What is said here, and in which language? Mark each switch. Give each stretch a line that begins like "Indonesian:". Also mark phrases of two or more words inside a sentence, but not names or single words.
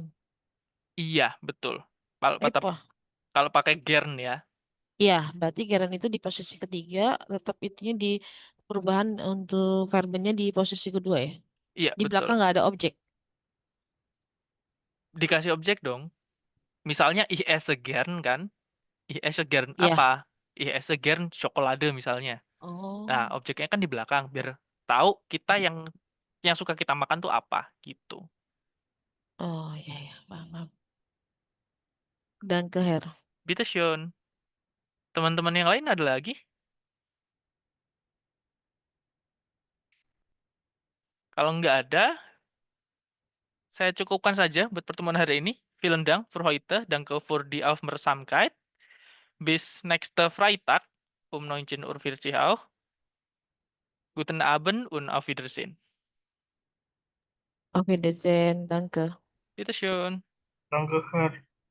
Indonesian: iya, betul. Kalau kata Apa? kalau pakai gern ya, Iya, berarti geren itu di posisi ketiga, tetap itunya di perubahan untuk verbnya di posisi kedua ya. iya Di betul. belakang nggak ada objek. Dikasih objek dong.
German: Misalnya ich esse gern kan, ich esse gern
Indonesian: Iya. apa?
German: Ich esse gern Schokolade misalnya.
Indonesian: Nah, Oh, objeknya kan di belakang biar tahu kita yang suka kita makan tuh apa gitu. oh iya ya, paham, paham. Dan ke Her.
German: Bitteschön.
Indonesian: Teman-teman yang lain ada lagi? Kalau nggak ada, saya cukupkan saja buat pertemuan hari ini.
German: Vielen Dank für heute. Danke für die Aufmerksamkeit. Bis nächste Freitag um 19:40 Uhr auch. Guten Abend und auf Wiedersehen. Oke, Dezen, danke. Bitteschön. Danke, Herr.